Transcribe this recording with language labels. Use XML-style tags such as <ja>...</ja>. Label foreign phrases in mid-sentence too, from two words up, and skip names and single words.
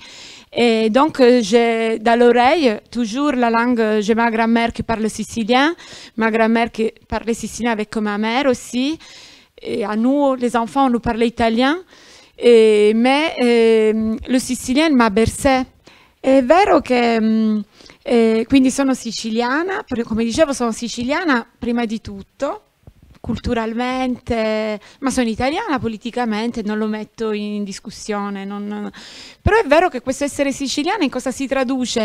<fr>Et donc, j'ai dans l'oreille toujours la langue, j'ai ma grand-mère qui parle sicilien, ma grand-mère qui parlait sicilien avec ma mère aussi. Et à nous, les enfants, on nous parlait italien, mais le sicilien m'a bercé.</fr> <it>È vero che quindi sono siciliana, come dicevo sono siciliana prima di tutto, culturalmente, ma sono italiana politicamente, non lo metto in discussione. Però è vero che questo essere siciliana in cosa si traduce?</it>